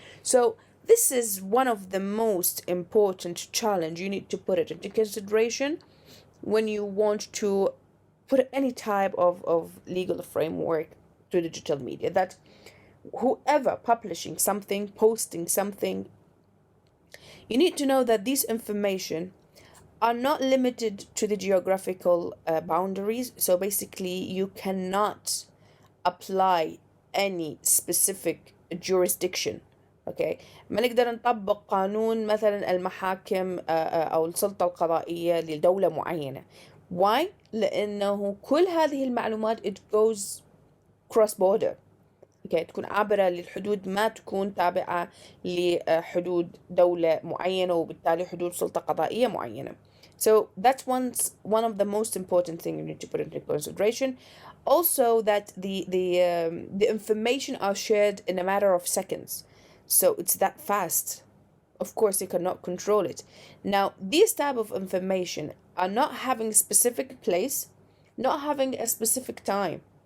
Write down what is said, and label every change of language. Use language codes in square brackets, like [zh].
[en] So this is one of the most important challenge you need to put it into consideration when you want to put any type of legal framework to digital media, that whoever publishing something, posting something, you need to know that this information are not limited to the geographical boundaries. So basically, you cannot apply any specific jurisdiction. [ar] اوكي، ما نقدر نطبق قانون مثلا المحاكم او السلطة القضائية لدولة معينة. [en] Why؟ [ar] لأنه كل هذه المعلومات [en] it goes cross border. [ar] اوكي، تكون عابرة للحدود، ما تكون تابعة لحدود دولة معينة وبالتالي حدود سلطة قضائية معينة. [en] So that's one of the most important thing you need to put into consideration. Also, that the information are shared in a matter of seconds, so it's that fast. Of course, you cannot control it. Now, these type of information are not having a specific place, not having a specific time.